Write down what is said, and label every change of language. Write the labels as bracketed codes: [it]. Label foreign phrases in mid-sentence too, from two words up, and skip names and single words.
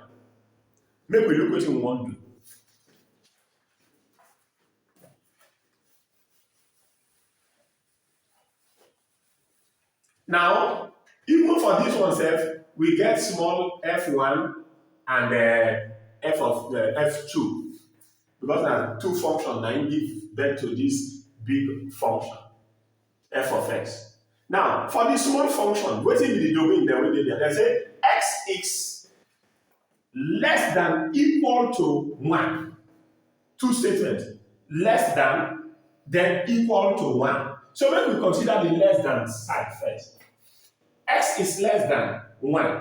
[pcm] Make we look wetin we wan do. Now, even for this one sef, we get small f1 and f of f2, because na two functions na im give birth to this big function, f of x. Now, for the small function, wetin be the domain dem wey dey there? Dem say x is less than equal to 1. Two statements, less than, then equal to 1. So make we consider the less than side first. X is less than 1.